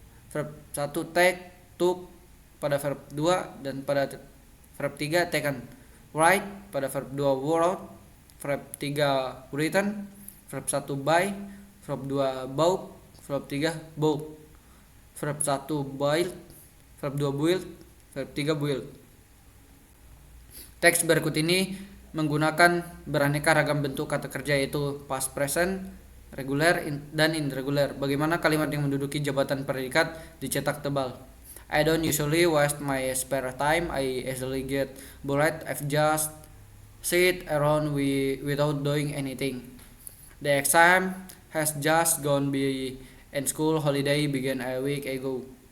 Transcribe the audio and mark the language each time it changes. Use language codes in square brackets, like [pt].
[en] Verb 1 take, took pada verb 2 dan pada verb 3 taken. Write pada verb 2 wrote, verb 3 written, verb 1 buy, verb 2 bought, verb 3 bought. Verb 1 boiled, verb 2 boiled, verb 3 boiled. [id] Teks berikut ini menggunakan beraneka ragam bentuk kata kerja yaitu past present, regular, dan irregular. Bagaimana kalimat yang menduduki jabatan predikat dicetak tebal. [en] I don't usually waste my spare time. I easily get bored. I've just sit around without doing anything. The exam has just gone by and school holiday began a week ago.